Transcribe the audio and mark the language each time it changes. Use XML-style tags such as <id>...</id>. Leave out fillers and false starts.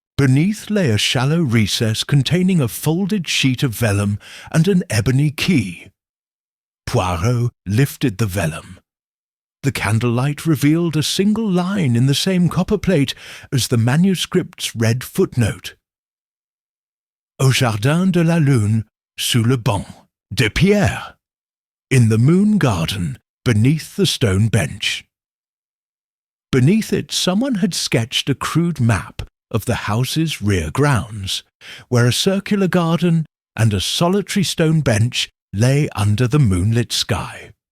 <en>Beneath lay a shallow recess containing a folded sheet of vellum and an ebony key. Poirot lifted the vellum. The candlelight revealed a single line in the same copperplate as the manuscript's red footnote.</en> <fr>"Au jardin de la lune, sous le banc de pierre."</fr> <en>In the moon garden, beneath the stone bench. Beneath it, someone had sketched a crude map of the house's rear grounds, where a circular garden and a solitary stone bench lay under the moonlit sky.</en>